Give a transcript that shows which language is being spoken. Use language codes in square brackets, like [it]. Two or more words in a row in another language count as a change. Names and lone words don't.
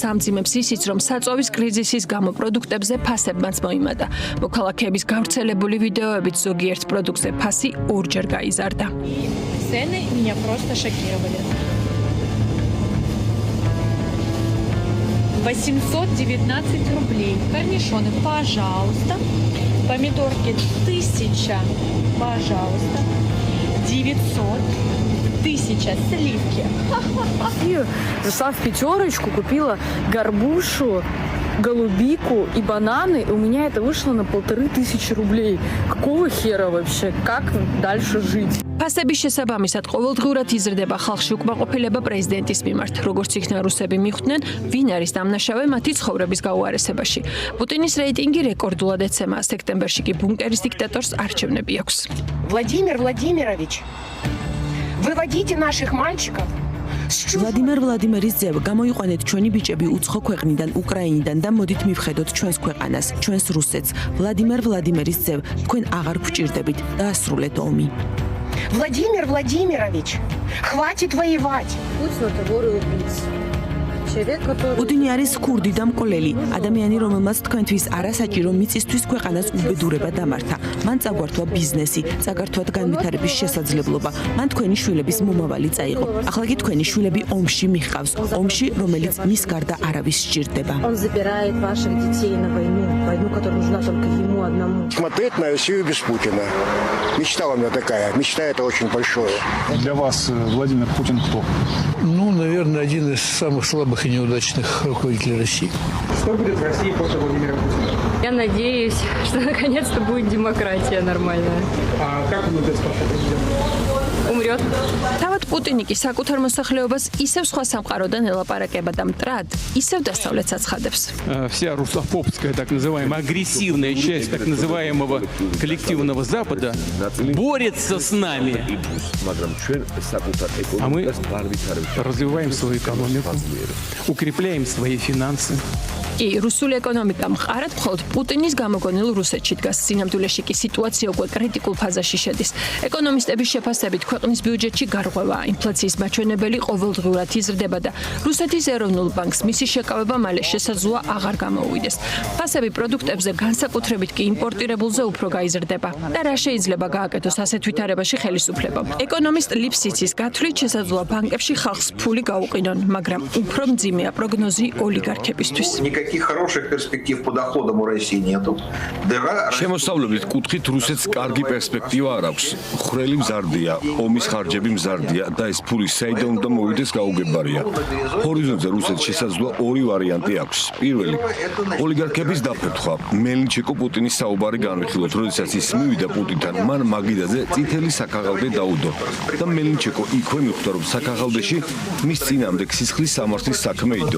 [ka] ამძიმებს ისიც, რომ საწოვის კრიზისის გამო პროდუქტებზე ფასებმაც მოიმატა. მოქალაქეების გავრცელებული ვიდეოებით ზოგიერთ პროდუქტზე ფასი ორჯერ გაიზარდა. [ru] Цены меня просто шокировали. 819 рублей. Корнишоны, пожалуйста. Помидорки 1000, пожалуйста. 900. 1000 сливки. Зашла в пятерочку, купила горбушу, голубику и бананы, и у меня это вышло на 1500 рублей. Какого хера вообще? Как дальше жить? [ka] ფასების შესაბამისად ყოველდღურად იზრდება ხალხში უკმაყოფილება პრეზიდენტის მიმართ. როგორც იქნა რუსები მიხვდნენ, ვინ არის დამნაშავე მათი ცხოვრების გაუარესებაში. პუტინის რეიტინგი რეკორდულად ეცემა, სექტემბერში კი ბუნკერის დიქტატორს არჩევნები აქვს. [ru] Владимир Владимирович, выводите наших мальчиков. [ka] ვლადიმერ ვლადიმერის ძევ, გამოიყვანეთ ჩვენი ბიჭები უცხო ქვეყნიდან, უკრაინიდან და მოდით მივხედოთ ჩვენს ქვეყანას, ჩვენს რუსეთს. ვლადიმერ ვლადიმერის ძევ, თქვენ აღარ გვჭირდებით, დაასრულეთ ომი. [ru] Владимир Владимирович, хватит воевать. [ka] პუტინი არის ქურდი და მკვლელი, ადამიანი, რომელმაც თქვენთვის არასაჭირო მიწისთვის ქვეყანას უბედურება დამართა. მან წაგვართვა ბიზნესი, წაგართვათ განვითარების შესაძლებლობა. მან თქვენი შვილების მომავალი წაიღო. ახლა კი თქვენი შვილები ომში მიჰყავს, ომში, რომელიც მის გარდა არავის სჭირდება. [ru] Он забирает ваших детей на войну, войну, которая нужна только ему одному. Смотреть на Россию без Путина. Мечта у меня такая, мечта это очень большое. Для вас Владимир Путин кто? Ну, наверное, один из самых слабых и неудачных руководителей России. Что будет в России после Владимира Путина? Я надеюсь, что наконец-то будет демократия нормальная. А как он умрет, Умрет. [ka] თავად პუტინი კი საკუთარ მოსახლეობას ისევ სხვა სამყაროდან ელაპარაკება და მტრად, ისევ დასავლეთს აცხადებს. [ru] Вся русофобская, так называемая, агрессивная часть так называемого коллективного Запада борется с нами. А мы развиваем свою экономику, укрепляем свои финансы. [ka] კი, რუსული ეკონომიკა მყარად მხოლოდ პუტინის გამოგონილ რუსეთში დგას. სინამდვილეში კი სიტუაცია უკვე კრიტიკულ ფაზაში შედის. ეკონომისტების შეფასებით ქვეყნის ბიუჯეტში გარღვევაა, ინფლაციის მაჩვენებელი ყოველდღურად იზრდება და რუსეთის ეროვნულ ბანკს მისი შეკავება მალე შესაძლოა აღარ გამოუვიდეს. ფასები პროდუქტებზე, განსაკუთრებით კი იმპორტირებულზე უფრო გაიზრდება და რა შეიძლება გააკეთოს ასეთ ვითარებაში ხელისუფლებამ. ეკონომისტ ლიფსიცის გათვლით შესაძლოა ბანკებში ხალხს ფული გაუყინონ, მაგრამ უფრო მძიმეა პროგნოზი ოლიგარქებისთვის. [ru] Никаких хороших перспектив по доходам у России нету. [ka] შემოსავლებით კუთხით რუსეთს კარგი პერსპექტივა არ აქვს. ხრელი მზარდია, ომის ხარჯები მზარდია და ეს ფული საიდან უნდა მოვიდეს გაუგებარია. ჰორიზონტზე რუსეთს შესაძლოა ორი ვარიანტი აქვს. პირველი, ოლიგარქების დაფერთხვა. მელნიჩიკო პუტინის საუბარი განვიხილოთ, როდესაც ის მივიდა პუტინთან, მან მაგიდაზე წითელი საქაღალდე დაუდო და მელნიჩიკო იქვე მიხვდა, რომ საქაღალდეში მის წინამდე სისხლის სამართლის საქმე იდო.